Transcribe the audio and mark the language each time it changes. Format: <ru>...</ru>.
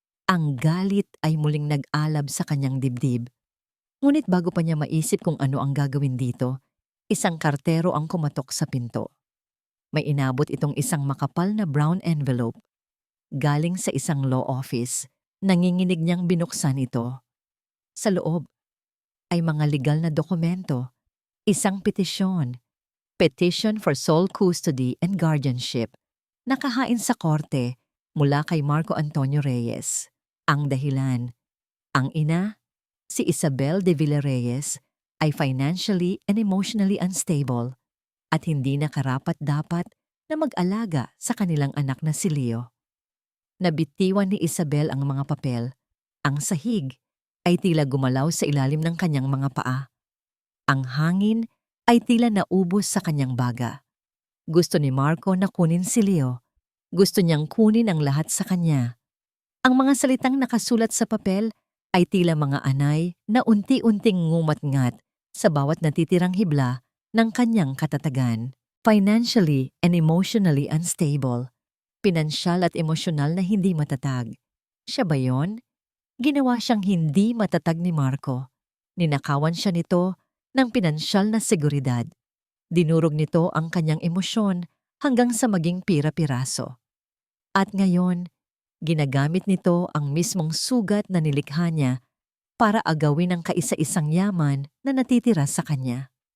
<tl>Ang galit ay muling nag-alab sa kanyang dibdib. Ngunit bago pa niya maisip kung ano ang gagawin dito, isang kartero ang kumatok sa pinto. May inabot itong isang makapal na brown envelope. Galing sa isang law office, nanginginig niyang binuksan ito. Sa loob ay mga legal na dokumento, isang petisyon.</tl> <en>Petition for sole custody and guardianship.</en> <tl>Nakahain sa korte mula kay Marco Antonio Reyes. Ang dahilan, ang ina, si Isabel de Villareyes, ay</tl> <en>financially and emotionally unstable</en> <tl>at hindi na karapat-dapat na mag-alaga sa kanilang anak na si Leo. Nabitiwan ni Isabel ang mga papel. Ang sahig ay tila gumalaw sa ilalim ng kanyang mga paa. Ang hangin ay tila naubos sa kanyang baga. Gusto ni Marco na kunin si Leo. Gusto niyang kunin ang lahat sa kanya. Ang mga salitang nakasulat sa papel ay tila mga anay na unti-unting ngumat-ngat sa bawat natitirang hibla ng kanyang katatagan.</tl> <en>Financially and emotionally unstable.</en> <tl>Pinansyal at emosyonal na hindi matatag. Siya ba yon? Ginawa siyang hindi matatag ni Marco. Ninakawan siya nito ng pinansyal na seguridad. Dinurog nito ang kanyang emosyon hanggang sa maging pira-piraso. At ngayon, ginagamit nito ang mismong sugat na nilikha niya para agawin ang kaisa-isang yaman na natitira sa kanya.</tl>